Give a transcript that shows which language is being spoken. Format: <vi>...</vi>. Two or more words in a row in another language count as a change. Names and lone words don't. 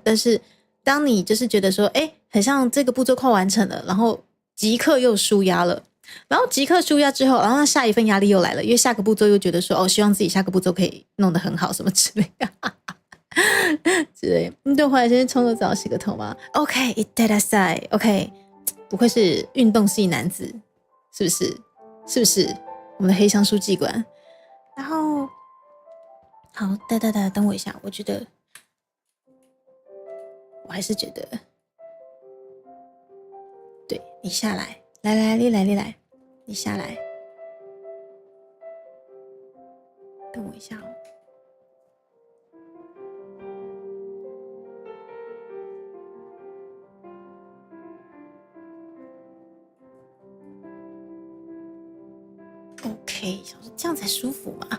<zh>但是当你就是觉得说，很像这个步骤快完成了，然后即刻又舒压了，然后即刻舒压之后，然后下一份压力又来了，因为下个步骤又觉得说，希望自己下个步骤可以弄得很好，什么之类的，之类。你等会先冲个澡，洗个头吗 ？OK，</zh> <ja>いってらっしゃい。OK，</ja> <zh>不愧是运动系男子，是不是？我们的黑箱书记官，然后好，等我一下，我觉得我还是觉得，对你下来，来，你来，你下来，等我一下哦。OK， 想说这样才舒服嘛。</zh>